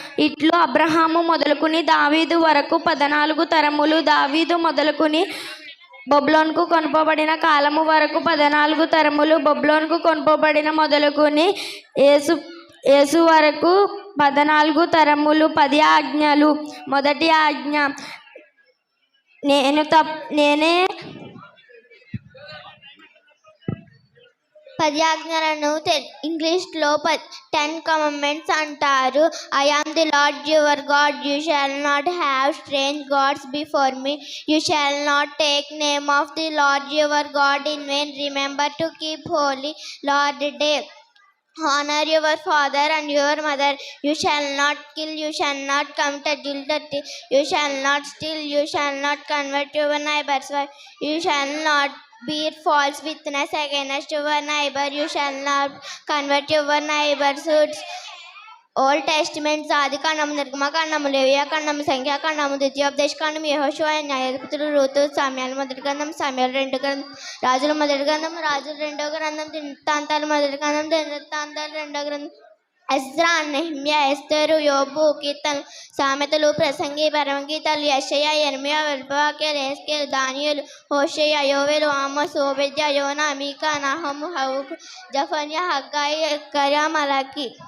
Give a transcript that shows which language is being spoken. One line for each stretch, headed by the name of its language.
Telugu: ఇట్లు అబ్రహాము మొదలుకుని దావీదు వరకు 14 తరములు, దావీదు మొదలుకుని బబులోనుకు కొనుపోబడిన కాలము వరకు 14 తరములు, బబులోనుకు కొనుపోబడిన మొదలుకుని యేసు వరకు 14 తరములు. 10 ఆజ్ఞలు. మొదటి ఆజ్ఞ, నేనే 10 ఆజ్ఞలను ఇంగ్లీష్లో
English: 10 commandments
Telugu: అంటారు.
English: I am the Lord your God. You shall not have strange gods before me. You shall not take name of the Lord your God in vain. Remember to keep holy Lord day. Honor your father and your mother. You shall not kill. You shall not commit adultery. You shall not steal. You shall not convert your neighbor's wife. You shall not bear false witness against your neighbor. You shall not convert your neighbor's goods.
Telugu: Old testaments ఆది కాండము, నిర్గమ కాండము, లేవియా కాండము, సంఖ్యా కాండము, ద్వితీయోపదేశ కాండము, యెహోషువ, న్యాయాధిపతులు, రూతు, సామ్యాలు మొదటి గ్రంథం, సామ్యాలు 2 గ్రంథం, రాజుల మొదటి గ్రంథం, రాజులు 2వ గ్రంథం, దినవృత్తాంతాలు మొదటి గ్రంథం, దినవృత్తాంతాలు 2వ గ్రంథం, ఎజ్రా, నెహెమియా, ఎస్తరు, యోబు, కీర్తనలు, సామెతలు, ప్రసంగి, పరమగీతాలు, యెషయా, యెరెమియా, విలాపవాక్యాలు, యెహెజ్కేలు, దానియేలు, హోషేయ, యోవేలు, ఆమోసు, ఓబద్యా, యోనా, మీకా, నహము, హబక్కూకు, జెఫన్యా, హగ్గాయి, జకర్యా, మలాకి.